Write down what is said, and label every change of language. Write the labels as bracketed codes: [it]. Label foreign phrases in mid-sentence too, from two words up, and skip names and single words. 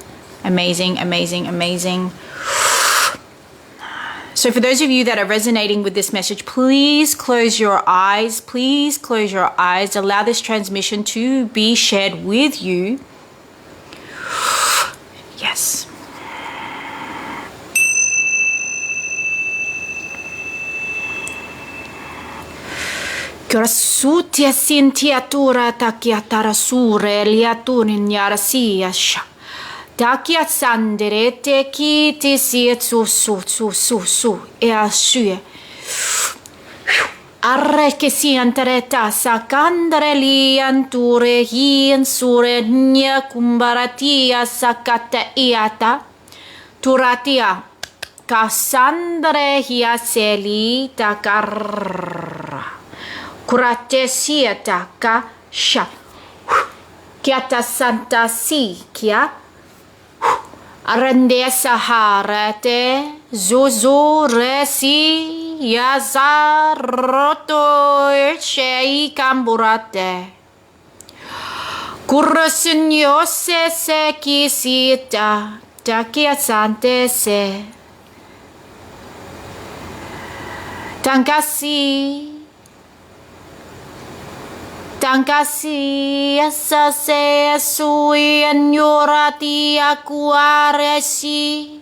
[en] Amazing, amazing, amazing. So for those of you that are resonating with this message, please close your eyes. Please close your eyes. Allow this transmission to be shared with you. Yes. Grasutia sintiatura takiatara sure liatunin yarasia sha. Takia sandere te ki te siet su e asue. Arre che si antereta sa candere li anture hien sure nya kumbaratia sakata iata. Turatia kasandre hia seli takarra. Kurate sieta ka sha. Kiata santa si kia. Arende sahara te Zozo resi yazaroto shei kamburate. Kurosun yose se kisita takiasante se. Tankasi asase sui anyorati akuaresi.